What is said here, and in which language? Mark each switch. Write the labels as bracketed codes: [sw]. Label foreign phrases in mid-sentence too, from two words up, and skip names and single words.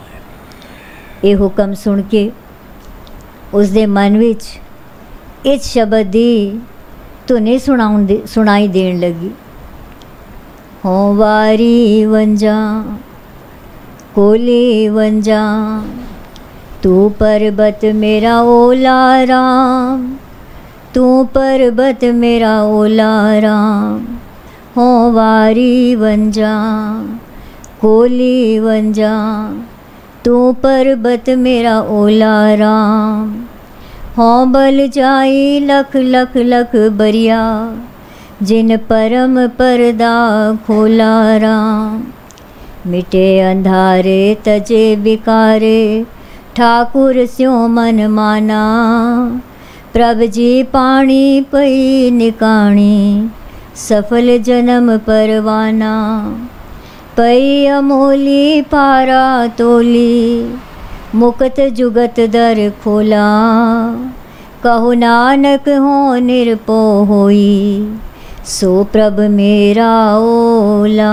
[pa] ਇਹ ਹੁਕਮ ਸੁਣ ਕੇ ਉਸ ਦੇ ਮਨ ਵਿੱਚ ਇਸ ਸ਼ਬਦ ਦੀ ਧੁਨੀ ਸੁਣਾਈ ਦੇਣ ਲੱਗੀ, ਹੋਂ ਵਾਰੀ ਵੰਜਾਂ ਕੋਲੀ ਵੰਜਾਂ, ਤੂੰ ਪਰਬਤ ਮੇਰਾ ਓਲਾ ਰਾਮ, ਤੂੰ ਪਰਬਤ ਮੇਰਾ ਓਲਾ ਰਾਮ। ਹੋਂ ਵਾਰੀ ਵੰਜਾਂ ਕੋਲੀ ਵੰਜਾਂ, ਤੂੰ ਪਰਬਤ ਮੇਰਾ ਓਲਾ ਰਾਮ। ਹੋਂ ਬਲ ਜਾਈ ਲਖ ਲਖ ਲਖ ਬਰਿਆ, जिन परम परदा खोला राम। मिटे अंधारे तजे बिकारे, ठाकुर स्यों मन माना। प्रभ जी पाणी पई निकाणी, सफल जन्म परवाना। पई अमोली पारा तोली, मुकत जुगत दर खोला। कहो नानक हो निरपो होई, सो प्रभ मेरा ओला।